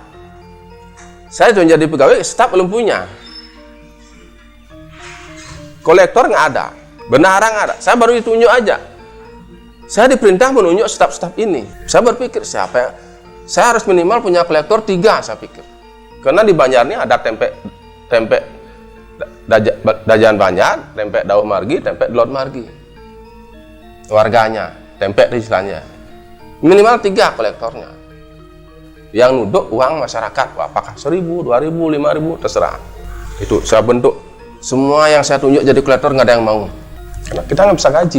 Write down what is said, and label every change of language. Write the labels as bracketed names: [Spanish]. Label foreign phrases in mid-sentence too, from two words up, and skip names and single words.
[Indonesian] Saya sudah jadi pegawai, staf belum punya. Kolektor nggak ada, bendahara nggak ada. Saya baru ditunjuk aja. Saya diperintah menunjuk staf-staf ini. Saya berpikir siapa yang saya harus minimal punya kolektor 3, saya pikir. Karena di Banjar ini ada tempe Dajan Banjar, tempe Daun Margi, tempe Delot Margi. Warganya, tempe istilahnya. Minimal 3 kolektornya. Yang nuduk uang masyarakat, apakah 1.000, 2.000, 5.000, terserah. Itu saya bentuk. Semua yang saya tunjuk jadi kolektor nggak ada yang mau. Karena kita nggak bisa gaji.